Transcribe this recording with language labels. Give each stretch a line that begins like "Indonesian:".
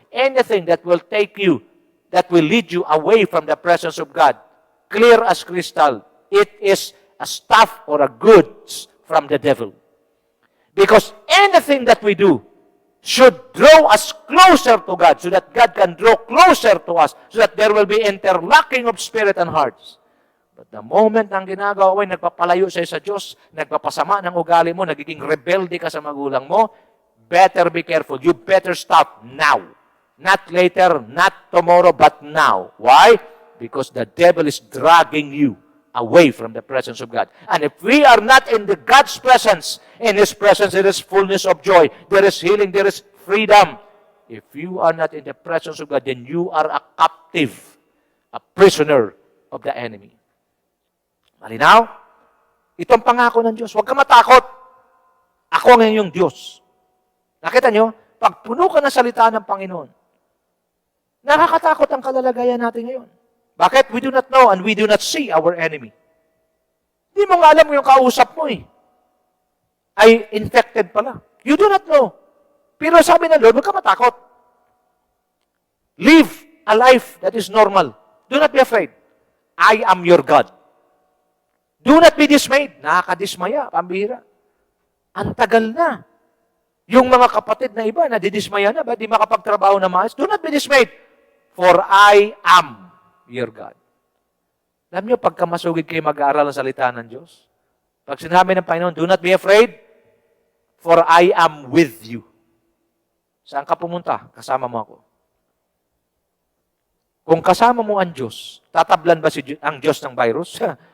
English: Anything that will take you, that will lead you away from the presence of God, clear as crystal, it is a stuff or a goods from the devil. Because anything that we do should draw us closer to God so that God can draw closer to us so that there will be interlocking of spirit and hearts. But the moment
Filipino: ang ginagawa mo ay nagpapalayo sa'yo sa Diyos, nagpapasama ng ugali mo, nagiging rebelde ka sa magulang mo,
English: better be careful. You better stop now. Not later, not tomorrow, but now. Why? Because the devil is dragging you away from the presence of God. And if we are not in the God's presence, in His presence there is fullness of joy, there is healing, there is freedom. If you are not in the presence of God, then you are a captive, a prisoner of the enemy.
Filipino: Malinaw? Itong pangako ng Diyos. Huwag ka matakot. Ako ang inyong Diyos. Nakita nyo? Pag puno ka ng salita ng Panginoon, nakakatakot ang kalalagayan natin ngayon. Bakit?
English: We do not know and we do not see our enemy.
Filipino: Hindi mo nga alam yung kausap mo eh. Ay infected pala.
English: You do not know.
Filipino: Pero sabi ng Lord, huwag ka matakot.
English: Live a life that is normal. Do not be afraid. I am your God. Do not be dismayed.
Filipino: Nakakadismaya, pambihira. Ang tagal na. Yung mga kapatid na iba, nadidismaya na ba? Di makapagtrabaho na maayos?
English: Do not be dismayed, for I am your God.
Filipino: Alam niyo, pagka masugid kayo mag-aaral ang salita ng Diyos, pag sinabi ng Panginoon,
English: do not be afraid, for I am with you.
Filipino: Saan ka pumunta? Kasama mo ako. Kung kasama mo ang Diyos, tatablan ba ang Diyos ng virus?